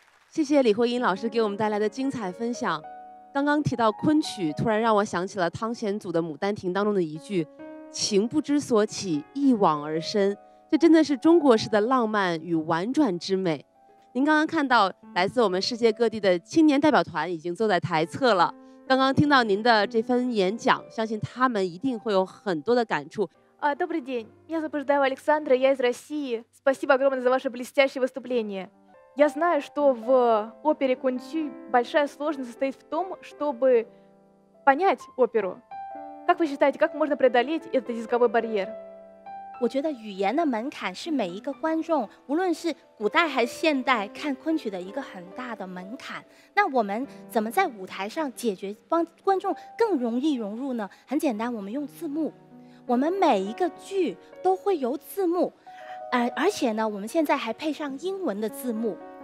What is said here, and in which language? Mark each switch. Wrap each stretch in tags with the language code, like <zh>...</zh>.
<zh>谢谢李慧英老师给我们带来的精彩分享。刚刚提到昆曲，突然让我想起了汤显祖的《牡丹亭》当中的一句“情不知所起，一往而深”，这真的是中国式的浪漫与婉转之美。您刚刚看到来自我们世界各地的青年代表团已经坐在台侧了。刚刚听到您的这番演讲，相信他们一定会有很多的感触。</zh> <ru>Добрый день. Я сопровождаю Александра, я из России. Спасибо огромное за ваше блестящее выступление. Я знаю, что в опере Kunqu большая сложность состоит в том, чтобы понять оперу. Как вы считаете, как можно преодолеть этот языковой барьер?</ru> <zh>我觉得语言的门槛是每一个观众，无论是古代还是现代，看昆曲的一个很大的门槛。那我们怎么在舞台上解决，帮观众更容易融入呢？很简单，我们用字幕，我们每一个剧都会有字幕，而且呢，我们现在还配上英文的字幕。</zh>